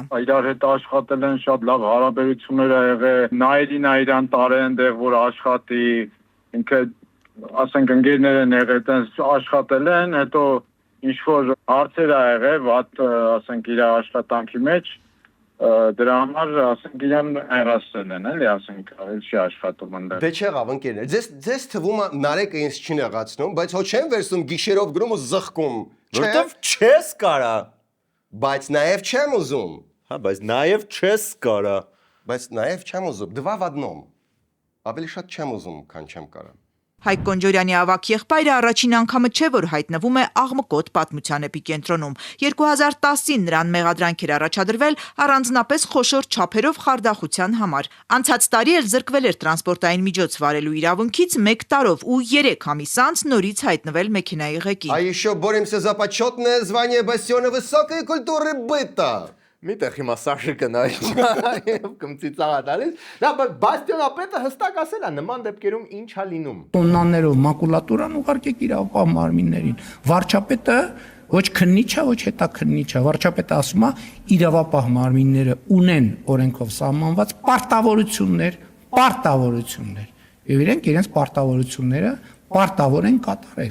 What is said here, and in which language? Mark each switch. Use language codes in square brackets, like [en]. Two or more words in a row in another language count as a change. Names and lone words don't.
[hy] Իրար հետ աշխատել են, շատ լավ հարաբերություններ ա եղել։ Նայիրան տարել են դեղ, որ աշխատի, ինքը ասենք ընկերներ են եղել, տենց աշխատել են, հետո ինչ որ հարցեր ա եղել, վատ ասենք իր աշխատանքի մեջ, դրա համար ասենք իրան հեռացել են, էլի ասենք, չի աշխատում ընդդեմ։ Դե չեղավ ընկերներ։ Ձեզ թվում է Նարեկը ինձ չի նեղացնում, բայց հո չեմ վերցնում գիշերով գրում ու զղկում։ Որտեվ չես կարա։ Բայց նաև չեմ ուզում։ Հա, բայց նաև չես կարա։ Բայց նաև չեմ ուզում։ [ru] Два в одном։ [hy] Ավելի շատ չեմ ուզում, քան չեմ կարա։ Հայկ Կոնջորյանի ավագ եղբայրը առաջին անգամը չէ, որ հայտնվում է աղմկոտ պատմության էպիկենտրոնում։ 2010-ին նրան մեղադրանք էր առաջադրվել առանձնապես խոշոր չափերով խարդախության համար։ Անցած տարի էլ զրկվել էր տրանսպորտային միջոց վարելու իրավունքից 1 տարով ու 3 ամիս անց նորից հայտնվել մեքենայի ղեկին։ [ru] А еще боремся за почетное звание бастиона высокой культуры быта։ [hy] Միտեղ հիմա Սաշը կնայ եւ կմծիծաղա տալիս։ Դա բաստիոնապետը հստակ ասել է նման դեպքերում ինչ է լինում։ Տոննաներով մակուլատուրան ուղարկեք իրավապահ մարմիններին։ Վարչապետը ոչ քննիչ է, ոչ հետաքննիչ է։ Վարչապետը ասում է իրավապահ մարմինները ունեն օրենքով սահմանված պարտավորություններ։ Եվ իրենք իրենց պարտավորությունները պարտավոր են կատարել։